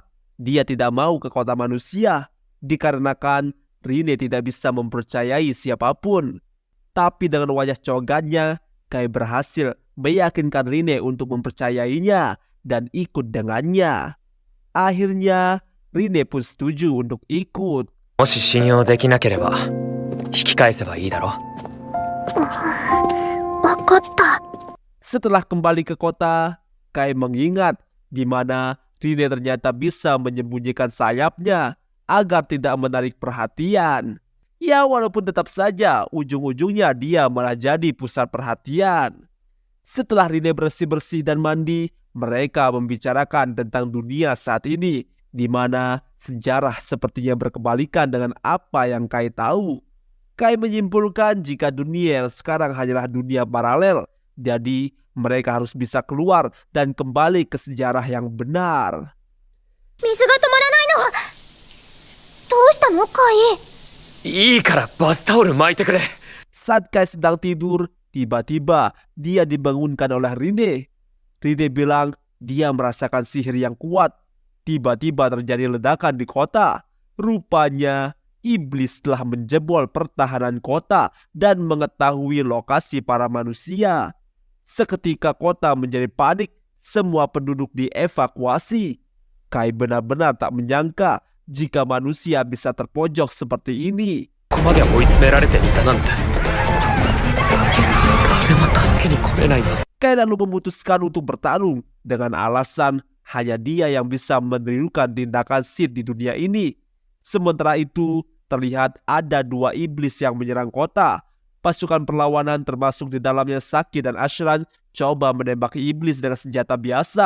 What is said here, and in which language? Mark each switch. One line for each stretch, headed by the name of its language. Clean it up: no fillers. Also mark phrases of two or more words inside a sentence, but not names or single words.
Indonesian: Dia tidak mau ke kota manusia. Dikarenakan Rine tidak bisa mempercayai siapapun. Tapi dengan wajah cogannya, Kai berhasil meyakinkan Rine untuk mempercayainya dan ikut dengannya. Akhirnya, Rine pun setuju untuk ikut.
Japanese: もし信用できなければ引き返せばいいだろわかった。
Indonesian: Setelah kembali ke kota, Kai mengingat di mana Rine ternyata bisa menyembunyikan sayapnya agar tidak menarik perhatian. Ya walaupun tetap saja ujung-ujungnya dia malah jadi pusat perhatian. Setelah Rine bersih-bersih dan mandi, mereka membicarakan tentang dunia saat ini, di mana sejarah sepertinya berkebalikan dengan apa yang Kai tahu. Kai menyimpulkan jika dunia yang sekarang hanyalah dunia paralel, jadi mereka harus bisa keluar dan kembali ke sejarah yang benar.
Japanese: 水が止まらないの。どうしたのカイ。いいからバスタオル巻いてくれ
Indonesian: Saat Kai sedang tidur, tiba-tiba dia dibangunkan oleh Rine. Rine bilang dia merasakan sihir yang kuat. Tiba-tiba terjadi ledakan di kota. Rupanya iblis telah menjebol pertahanan kota dan mengetahui lokasi para manusia. Seketika kota menjadi panik, semua penduduk dievakuasi. Kai benar-benar tak menyangka jika manusia bisa terpojok seperti ini.
Japanese: ここまで追い詰められていたなんて誰も助けに来れないんだ
Indonesian: Kai lalu memutuskan untuk bertarung dengan alasan hanya dia yang bisa menirukan tindakan Sid di dunia ini. Sementara itu, terlihat ada 2 iblis yang menyerang kota. Pasukan perlawanan termasuk di dalamnya Saki dan Ashran coba menembaki iblis dengan senjata biasa.